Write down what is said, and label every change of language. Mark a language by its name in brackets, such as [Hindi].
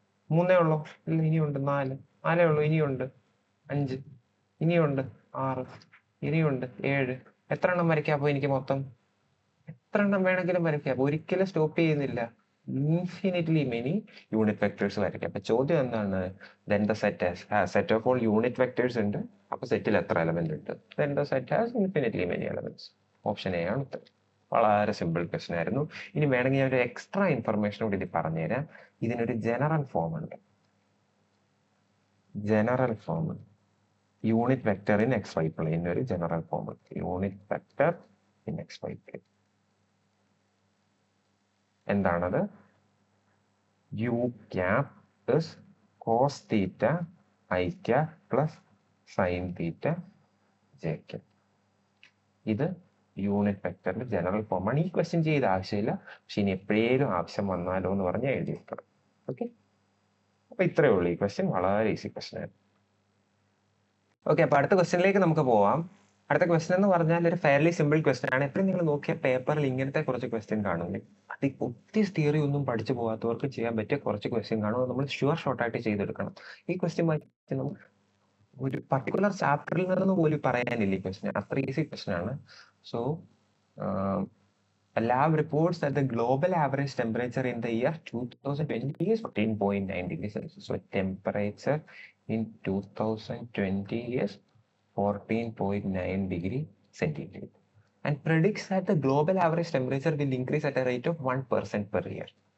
[Malayalam] 3 ഉള്ളൂ, ഇല്ല ഇനിയുണ്ട്. 4 ഉള്ളൂ, ഇനിയുണ്ട്. 5, ഇനിയുണ്ട്. 6, ഇനിയുണ്ട്. 7. എത്ര എണ്ണം വരയ്ക്കാം? അപ്പൊ എനിക്ക് മൊത്തം എത്ര എണ്ണം വേണമെങ്കിലും വരയ്ക്കാം. ഒരിക്കലും സ്റ്റോപ്പ് ചെയ്യുന്നില്ല. [English] infinitely many unit vectors [Malayalam] വരയ്ക്കാം. അപ്പൊ ചോദ്യം എന്താണ്? [English] then the set of all [Malayalam] unit vectors ഉണ്ട്. അപ്പൊ സെറ്റിൽ എത്ര എലമെന്റ് ഉണ്ട്? [English] then the set has infinitely many elements. [Malayalam] Option A ആണ് ഉത്തരം. വളരെ സിമ്പിൾ ക്വസ്റ്റൻ ആയിരുന്നു. ഇനി വേണമെങ്കിൽ ഞാൻ ഒരു എക്സ്ട്രാ ഇൻഫർമേഷൻ കൂടി ഇത് പറഞ്ഞുതരാം. ഇതിനൊരു ജനറൽ ഫോം ഉണ്ട്. [English] General form unit vector in X Y plane ഒരു general form. Unit vector in X Y plane [Malayalam] എന്താണത്? [English] U cap is cos theta I cap plus sine theta J cap. [Malayalam] ഇത് unit വെക്ടറിന്റെ general ഫോമാണ്. ഈ question ചെയ്ത ആവശ്യമില്ല, പക്ഷെ ഇനി എപ്പോഴേലും ആവശ്യം വന്നാലോ എന്ന് പറഞ്ഞാൽ എഴുതി വെക്കണം. ഓക്കെ, അപ്പൊ ഇത്രയേ ഉള്ളൂ. ഈ ക്വസ്റ്റ്യൻ വളരെ ഈസി ക്വസ്റ്റ്യൻ ആയിരുന്നു. ഓക്കെ, അപ്പൊ അടുത്ത ക്വസ്റ്റ്യനിലേക്ക് നമുക്ക് പോവാം. അടുത്ത ക്വസ്റ്റൻ എന്ന് പറഞ്ഞാൽ ഒരു ഫെയർലി സിമ്പിൾ ക്വസ്റ്റൻ ആണ്. എപ്പോഴും നിങ്ങൾ നോക്കിയ പേപ്പറിൽ ഇങ്ങനത്തെ കുറച്ച് ക്വസ്റ്റ്യൻ കാണുന്നത് അത് ഒത്തിരി തിയറി ഒന്നും പഠിച്ചു പോകാത്തവർക്ക് ചെയ്യാൻ പറ്റിയ കുറച്ച് ക്വസ്റ്റ്യൻ കാണും. നമ്മൾ ഷുവർ ഷോർട്ടായിട്ട് ചെയ്തെടുക്കണം. ഈ ക്വസ്റ്റ്യൻ ഒരു പർട്ടിക്കുലർ ചാപ്റ്ററിൽ നിന്ന് പോലും പറയാനില്ല ഈ ക്വസ്റ്റ്യൻ, അത്ര ഈസി ക്വസ്റ്റ്യൻ ആണ്. [English] So a lab reports that the global average temperature in the year 2020 is 14.9 degrees Celsius. So temperature in 2020 is 14.9 degree centigrade and predicts that the global average temperature will increase at a rate of 1% per year.